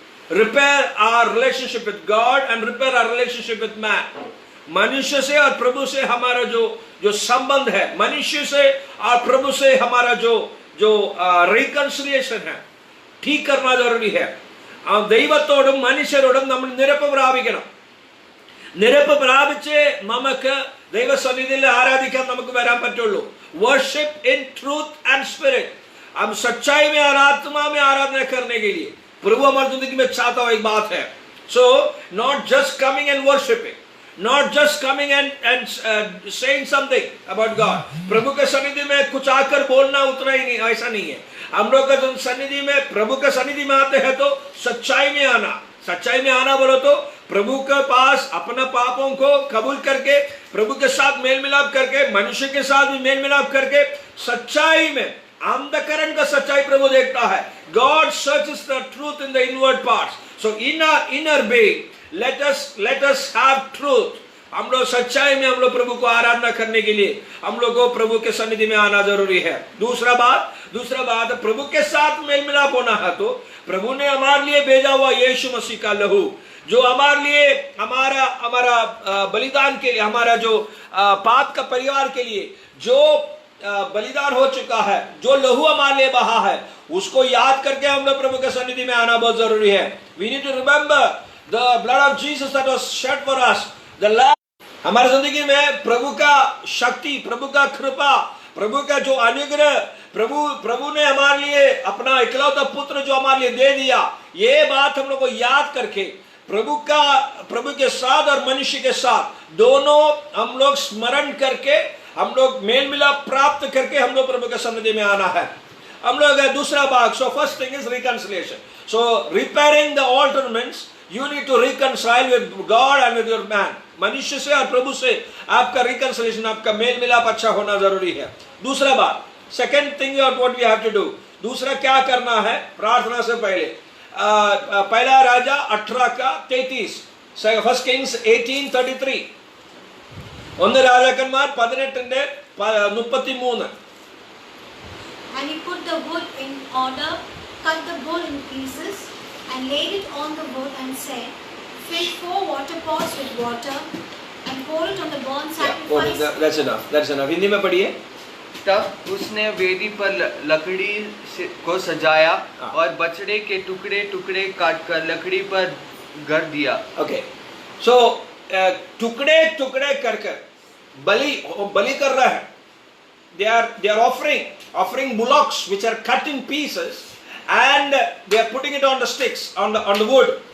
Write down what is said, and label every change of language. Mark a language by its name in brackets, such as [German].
[English] Repair our relationship with God and repair our relationship with man. [Hindi] मनुष्य से और प्रभु से हमारा जो संबंध है, मनुष्य से और प्रभु से हमारा जो reconciliation है, ठीक करना जरूरी है. [Malayalam] ദൈവത്തോടും മനുഷ്യരോടും നമ്മൾ നിരപ്പ് പ്രാപിക്കണം. നിരപ്പ് പ്രാപിച്ച് നമുക്ക് ദൈവസന്നിധിയിൽ ആരാധിക്കാൻ നമുക്ക് വരാൻ പറ്റുള്ളൂ. [English] Worship in truth and spirit. [Hindi] हम सच्चाई में और आत्मा में आराधना करने के लिए प्रभु हमारी जिंदगी में चाहता हुआ एक बात है. [English] So not just coming and worshiping, not just coming and saying something about God. [Hindi] प्रभु के सन्निधि में कुछ आकर बोलना उतना ही नहीं, ऐसा नहीं है. हम लोग का सन्निधि में प्रभु के सन्निधि में आते हैं तो सच्चाई में आना. सच्चाई में आना बोलो तो प्रभु के पास अपना पापों को कबूल करके, प्रभु के साथ मेल मिलाप करके, मनुष्य के साथ भी मेल मिलाप करके, सच्चाई में अंधकरण का सच्चाई प्रभु देखता है. [English] God searches the truth in the inward parts. So in our inner being, let us have truth. [Hindi] हम लोग सच्चाई में हम लोग प्रभु को आराधना करने के लिए हम लोग को प्रभु के सन्निधि में आना जरूरी है. दूसरा बात प्रभु के साथ मेल मिलाप होना है तो प्रभु ने हमारे लिए भेजा हुआ यीशु मसीह का लहू, जो हमारे लिए हमारा बलिदान के लिए, हमारा जो पाप का परिवार के लिए जो बलिदान हो चुका है, जो लहू हमारे लिए बहा है, उसको याद करके हम लोग प्रभु के सन्निधि में आना बहुत जरूरी है. [English] We need to remember the blood of Jesus that was shed for us. The Lamb. [Hindi] हमारी जिंदगी में प्रभु का शक्ति, प्रभु का कृपा, प्रभु का जो अनुग्रह, प्रभु ने हमारे लिए अपना इकलौता पुत्र जो हमारे लिए दे दिया, ये बात हम लोग को याद करके प्रभु के साथ और मनुष्य के साथ दोनों हम लोग स्मरण करके, हम लोग मेल मिलाप प्राप्त करके हम लोग प्रभु के सन्निधि में आना है. हम लोग दूसरा भाग. [English] So first thing is reconciliation. So repairing the altar means you need to reconcile with God and with your man. [Hindi] मनुष्य से और प्रभु से आपका reconciliation, आपका मेल मिलाप अच्छा होना जरूरी है. दूसरा बात, [English] second thing what we have to do, [Hindi] दूसरा क्या करना है प्रार्थना से पहले. पहला राजा 18 का 33, [English] First Kings 18:33. [Malayalam] ഒന്ന് രാജാക്കന്മാർ 18ന്റെ 33. [English] And he put the wood in order, cut the bull in pieces, and laid it on the wood, and said, "Fill 4 water pots with water, and pour it on the burnt sacrifice." That's enough. [Hindi] Hindi में पढ़िए. तब उसने वेदी पर लकड़ी को सजाया और बछड़े के टुकड़े टुकड़े काटकर लकड़ी पर गड़ दिया. Okay. So टुकड़े टुकड़े कर बलि कर रहा है. [English] They are offering bullocks which are cut in pieces, and they are putting it on the sticks, on the wood.